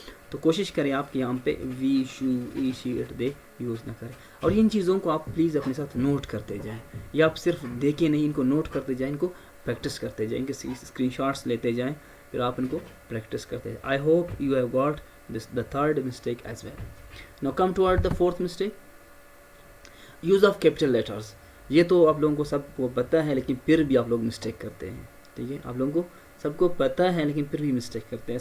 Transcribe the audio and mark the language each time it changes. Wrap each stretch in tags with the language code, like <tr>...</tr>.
<ur>تو کوشش کریں آپ کہ یہاں پہ وی, شو, ای, شی, اٹ دے یوز نہ کریں. اور ان چیزوں کو آپ پلیز اپنے ساتھ نوٹ کرتے جائیں, یا آپ صرف دیکھیں نہیں, ان کو نوٹ کرتے جائیں, ان کو پریکٹس کرتے جائیں, ان کے اسکرین شاٹس لیتے جائیں, پھر آپ ان کو پریکٹس کرتے جائیں.</ur> <en>I hope you have got the third mistake as well. Now come toward the fourth mistake, use of capital letters.</en> <ur>یہ تو آپ لوگوں کو سب کو پتہ ہے, لیکن پھر بھی آپ لوگ مسٹیک کرتے ہیں. ٹھیک ہے, آپ لوگوں کو سب کو پتہ ہے لیکن پھر بھی مسٹیک کرتے ہیں.</ur>